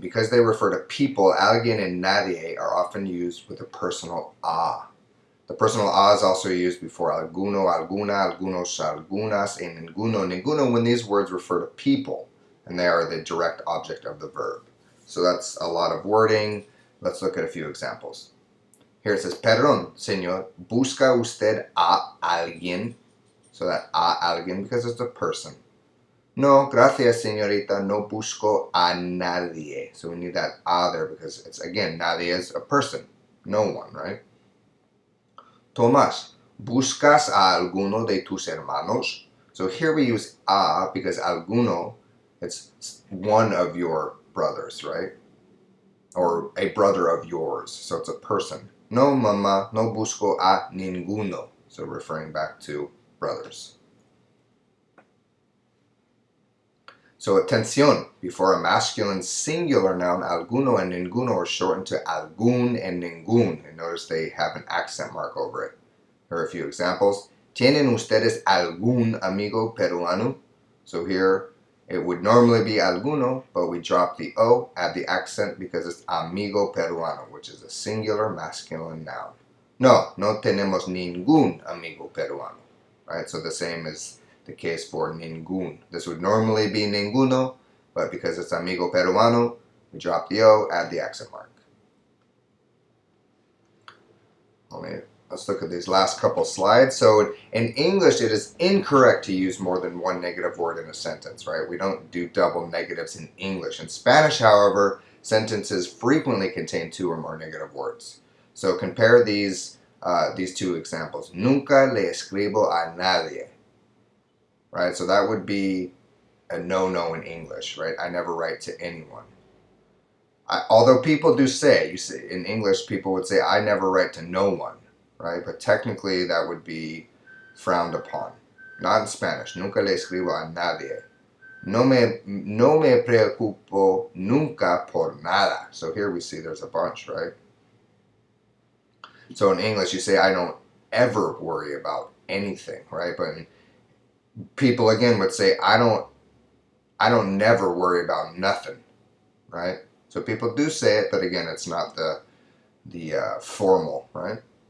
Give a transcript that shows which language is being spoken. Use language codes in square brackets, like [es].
[en] Because they refer to people, alguien and nadie are often used with a personal a. The personal a is also used before alguno, alguna, algunos, algunas, and ninguno when these words refer to people and they are the direct object of the verb. So that's a lot of wording. Let's look at a few examples. Here it says, [es] Perdón, señor, busca usted a alguien. [en] So that a alguien because it's a person. [es] No, gracias, señorita, no busco a nadie. [en] So we need that a there because it's, again, nadie is a person. No one, right? [es] Tomás, ¿buscas a alguno de tus hermanos? [en] So here we use a because alguno, it's one of your brothers, right? Or a brother of yours, so it's a person. [es] No, mamá, no busco a ninguno. [en] So referring back to brothers. So atención, before a masculine singular noun, alguno and ninguno are shortened to algún and ningún. And notice they have an accent mark over it. Here are a few examples. [es] ¿Tienen ustedes algún amigo peruano? [en] So here it would normally be alguno, but we drop the O, add the accent because it's amigo peruano, which is a singular masculine noun. [es] No tenemos ningún amigo peruano. [en] Right? So the same is the case for ningún. This would normally be ninguno, but because it's amigo peruano, we drop the O, add the accent mark. Let's look at these last couple slides. So in English, it is incorrect to use more than one negative word in a sentence, right? We don't do double negatives in English. In Spanish, however, sentences frequently contain two or more negative words. So compare these two examples. [es] Nunca le escribo a nadie. [en] Right? So that would be a no-no in English, right? I never write to anyone. Although people do say, in English, people would say, I never write to no one. Right? But technically that would be frowned upon. Not in Spanish. [es] Nunca le escribo a nadie. No me preocupo nunca por nada. [en] So here we see there's a bunch, right? So in English you say I don't ever worry about anything, right? But people again would say I don't never worry about nothing, right? So people do say it, but again it's not the formal, right?